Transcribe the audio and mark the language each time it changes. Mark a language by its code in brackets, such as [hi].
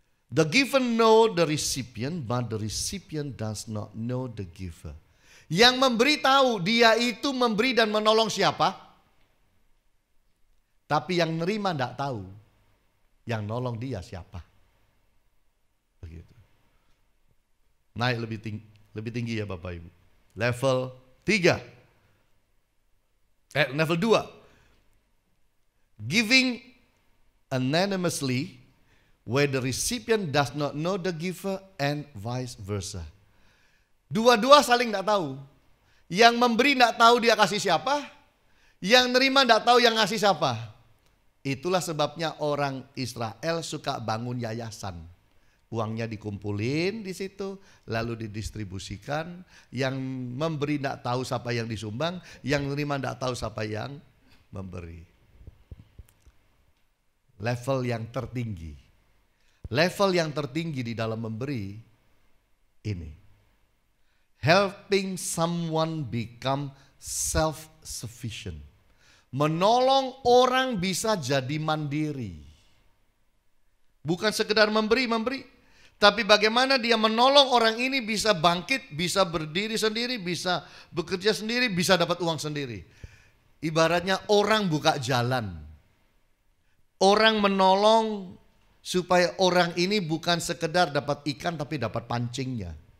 [en] The giver know the recipient, but the recipient does not know the giver. [id] Yang memberi tahu dia itu memberi dan menolong siapa. Tapi yang nerima tidak tahu yang nolong dia siapa. Begitu. Naik lebih tinggi ya Bapak Ibu. Level 3. Level 2. [en] Giving anonymously where the recipient does not know the giver and vice versa. [id] Dua-dua saling tidak tahu. Yang memberi tidak tahu dia kasih siapa, yang nerima tidak tahu yang ngasih siapa. Itulah sebabnya orang Israel suka bangun yayasan. Uangnya dikumpulin di situ, lalu didistribusikan. Yang memberi tidak tahu siapa yang disumbang, yang nerima tidak tahu siapa yang memberi. Level yang tertinggi. Level yang tertinggi di dalam memberi ini. [en] Helping someone become self-sufficient. [id] Menolong orang bisa jadi mandiri. Bukan sekedar memberi. Tapi bagaimana dia menolong orang ini bisa bangkit, bisa berdiri sendiri, bisa bekerja sendiri, bisa dapat uang sendiri. Ibaratnya orang buka jalan. Orang menolong supaya orang ini bukan sekedar dapat ikan tapi dapat pancingnya.